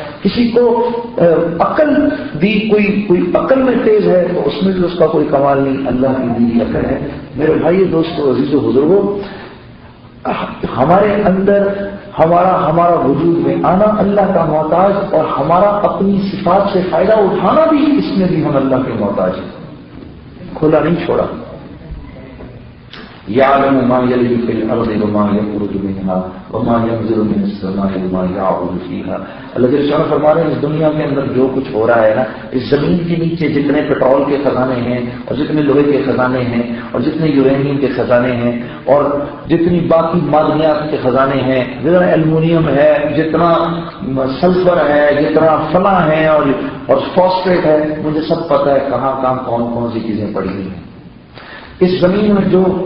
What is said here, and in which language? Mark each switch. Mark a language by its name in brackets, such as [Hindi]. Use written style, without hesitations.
[Urdu] کسی کو عقل دی, کوئی عقل میں تیز ہے تو اس میں بھی اس کا کوئی کمال نہیں, اللہ کی دی عقل ہے. میرے بھائی دوستو عزیز و بزرگوں, ہمارے اندر ہمارا وجود میں آنا اللہ کا محتاج اور ہمارا اپنی صفات سے فائدہ اٹھانا بھی, اس میں بھی ہم اللہ کے محتاج ہیں. کھلا نہیں چھوڑا. [Arabic] يعلم ما يلج في الارض وما يخرج منها وما ينزل من السماء وما يعرج فيها. [Urdu] اللہ جل شانہ فرما رہے ہیں اس دنیا کے اندر جو کچھ ہو رہا ہے نا, اس زمین کے نیچے جتنے پیٹرول کے خزانے ہیں اور جتنے لوہے کے خزانے ہیں اور جتنے یورینیم کے خزانے ہیں اور جتنی باقی معدنیات کے خزانے ہیں, جتنا ایلومینیم ہے, جتنا سلفر ہے, جتنا فلاں ہے اور فاسفیٹ ہے, مجھے سب پتہ ہے کہاں کون سی چیزیں پڑی ہوئی ہیں. اس زمین میں جو